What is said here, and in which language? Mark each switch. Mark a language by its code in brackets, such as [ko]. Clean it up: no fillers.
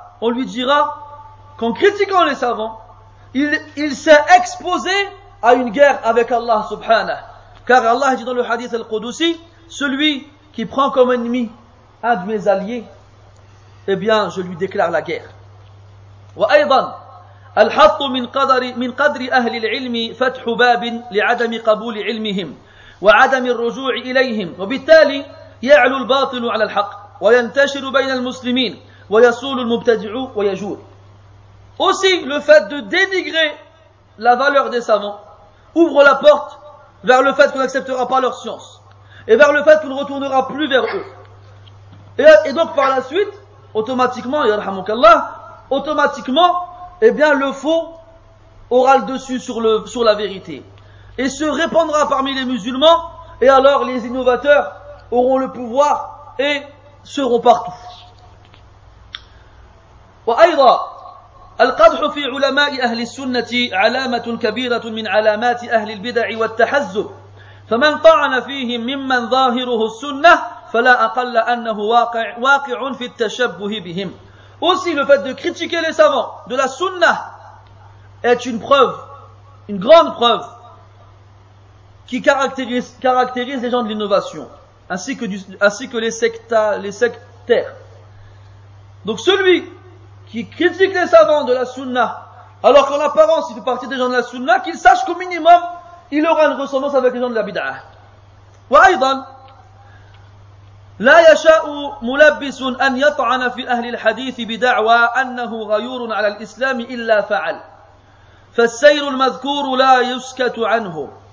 [fr] On lui dira qu'en critiquant les savants, il s'est exposé à une guerre avec Allah subhanahu. Car Allah dit dans le hadith al-Qudusi, celui qui prend comme ennemi un de mes alliés, eh bien je lui déclare la guerre. [ar] وأيضا الحط من قدر أهل العلم فتح باب لعدم قبول علمهم وعدم الرجوع إليهم وبالتالي يعلو الباطل على الحق وينتشر بين المسلمين ويصول المبتدع ويجور. [fr] Aussi le fait de dénigrer la valeur des savants ouvre la porte vers le fait qu'on n'acceptera pas leur science et vers le fait qu'on ne retournera plus vers eux. Et donc par la suite, automatiquement, eh bien le faux aura le dessus sur la vérité et se répandra parmi les musulmans, et alors les innovateurs auront le pouvoir et seront partout. [ar] وأيضا القدح في علماء أهل السنة علامة كبيرة من علامات أهل البدع والتحزب فمن طعن فيهم ممن ظاهره السنة فلا أقل أنه واقع في التشبه بهم. [fr] Aussi le fait de critiquer les savants de la sunna est une preuve, une grande preuve qui caractérise les gens de l'innovation ainsi que les sectaires. Donc celui qui critique les savants de la sunna alors qu'en apparence il fait partie des gens de la sunna, qu'il sache qu'au minimum il aura une ressemblance avec les gens de la bid'ah. [ar] وأيضا لا يشاء ملبس أن يطعن في أهل الحديث بدعوى أنه غيور على الإسلام إلا فعل فالسير المذكور لا يسكت عنه